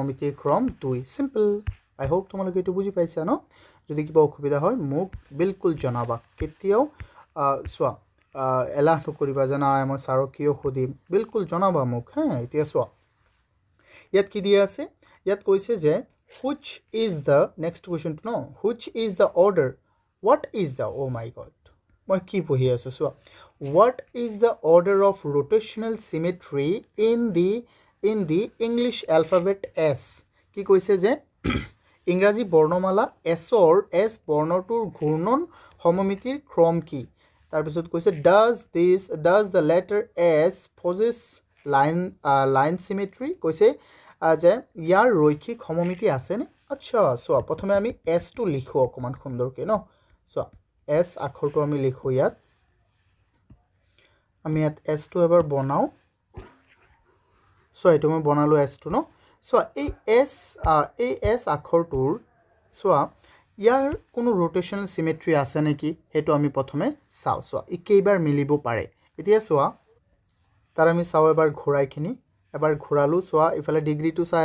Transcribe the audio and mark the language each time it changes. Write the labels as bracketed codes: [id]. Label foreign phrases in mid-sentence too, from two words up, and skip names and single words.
[as] 2 সিম্পল আই হোপ তোমালোকে এটো বুজি পাইছা ন যদি কিবা অসুবিধা হয় মোক বিলকুল জনাবা কেতিয়াও চোৱা এলাহ নকৰিবা যে নাই মই ছাৰক কিয় সুধিম বিলকুল জনাবা মোক হে এতিয়া চোৱা ইয়াত কি দিয়া আছে ইয়াত কৈছে যে [en] which is the next question to know which is the order what is the oh my god [as] মই কি পঢ়ি আছো চোৱা [en] what is the order of rotational symmetry in the English alphabet S [as] কি কৈছে যে ইংৰাজী বৰ্ণমালা S or S বৰ্ণটোৰ ঘূৰ্ণন সমমিতিৰ ক্ৰম কি তাৰপিছত কৈছে [en] does the letter S possess line symmetry [as] কৈছে যে ইয়াৰ ৰৈখিক সমমিতি আছে নে আচ্ছা চোৱা প্ৰথমে আমি S টো লিখো অকমান সুন্দৰকৈ ন চোৱা S আখৰটো আমি লিখো ইয়াত আমি ইয়াত S টো এবাৰ বনাও চোৱা এইটো মই বনালো S টো ন চোৱা এই S আখৰটোৰ চোৱা ইয়াৰ কোনো [en] rotational symmetry [as] আছে নেকি হেতু আমি প্ৰথমে চাও চোৱা ই কেইবাৰ মিলিব পাৰে এতিয়া চোৱা তাৰ আমি চাও এবাৰ ঘোৰাইখিনি এবাৰ ঘোৰালো চোৱা ইফালে ডিগ্ৰীটো চাই